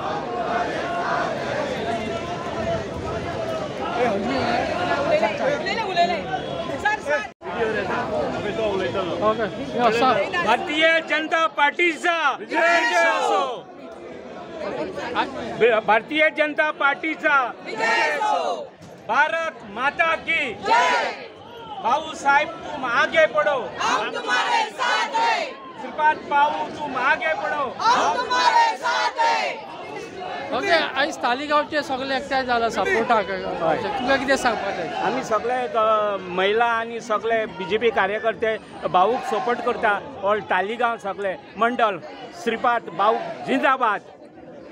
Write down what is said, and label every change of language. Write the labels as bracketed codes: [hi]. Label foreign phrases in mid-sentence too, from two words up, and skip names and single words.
[mr] भारतीय जनता पार्टीचा विजय असो भारतीय जनता पार्टीचा विजय असो [hi] भारत माता की जय भाऊ साहेब तुम आगे बढ़ो हम तुम्हारे साथ हैं श्रीपाद भाऊ तुम आगे बढ़ो हम तुम्हारे साथ हैं [kok] ओके आयज तालिगांवचे सगळे एकठांय जाला सपोर्टाक तुमकां कितें सांगपाक जाय आमी सगळे महिला आनी सगळे बीजेपी कार्यकर्ते भाऊक सपोर्ट करता ऑल तालिगांव सगळे मंडळ श्रीपाद भाऊ जिंदाबाद